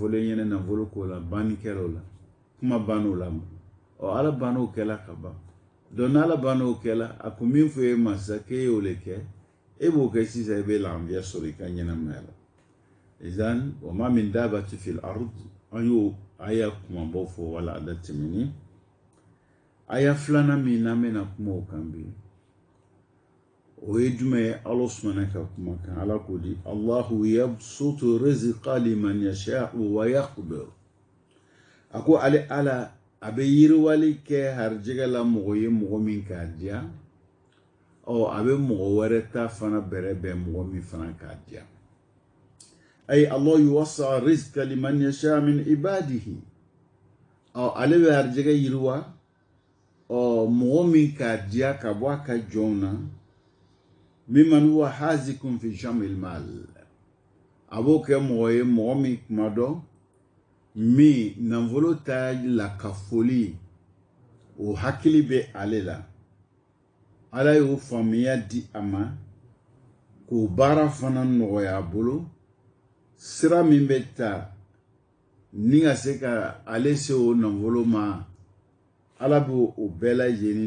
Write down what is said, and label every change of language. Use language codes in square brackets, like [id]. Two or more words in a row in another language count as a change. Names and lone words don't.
[bm] fɔlen ɲɛna nafolo ko la banni kɛra o la kuma banna o la Ala banna o kɛla ka ban donc n'Ala banna o kɛla a ko min fɔ e ma sisan k'e y'o le kɛ e b'o kɛ sisan i bɛ lafiya sɔrɔ i ka ɲɛnamaya la izan [ar] وما من دابة في الأرض [bm] an y'o aya kumabaw fɔ wala a da tɛmɛni aya filanan min n'an bɛna kuma o kan bi o ye jumɛn ye Ala sumana ka kuma kan Ala ko di [ar] الله يبسط الرزق لمن يشاء ويقدر [bm] a ko ale Ala a bɛ yiriwali kɛ harijɛgɛ la mɔgɔ ye mɔgɔ min k'a diya a bɛ mɔgɔ wɛrɛ ta fana bɛrɛ bɛn mɔgɔ min fana k'a diya ay [ar] الله يوسع الرزق لمن يشاء من عباده [bm] ale bɛ harijɛgɛ yiriwa mɔgɔ min k'a diya ka bɔ a ka jɔnw na [ar] ممن هو حاذق في جمع المال [bm] a b'o kɛ mɔgɔ ye mɔgɔ min kuma dɔ min nafolo ta lakafoli o hakili bɛ ale la Ala y'o faamuya di a ma k'o baara fana nɔgɔya a bolo sira min bɛ ta ni ka se ka ale se o nafolo ma Ala b'o bɛɛ lajɛlen